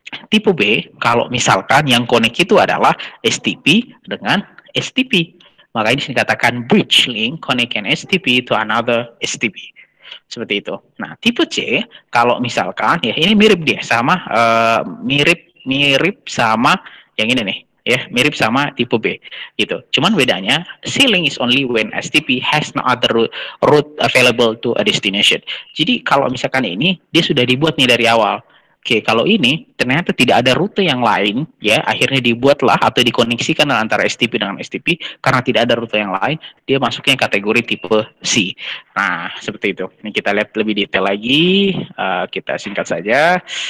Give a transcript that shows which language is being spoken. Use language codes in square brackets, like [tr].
[id] Tipe B, kalau misalkan yang connect itu adalah STP dengan STP. Makanya dikatakan [en] bridge link connect an STP to another STP. [id] Seperti itu. Nah, tipe C, kalau misalkan ya ini mirip dia sama mirip sama yang ini nih, ya, mirip sama tipe B gitu. Cuman bedanya [en] C link is only when STP has no other route available to a destination. [id] Jadi kalau misalkan ini dia sudah dibuat nih dari awal. Oke, kalau ini ternyata tidak ada rute yang lain, ya, akhirnya dibuatlah atau dikoneksikan antara STP dengan STP karena tidak ada rute yang lain, dia masuknya kategori tipe C. Nah, seperti itu. Ini kita lihat lebih detail lagi. Kita singkat saja.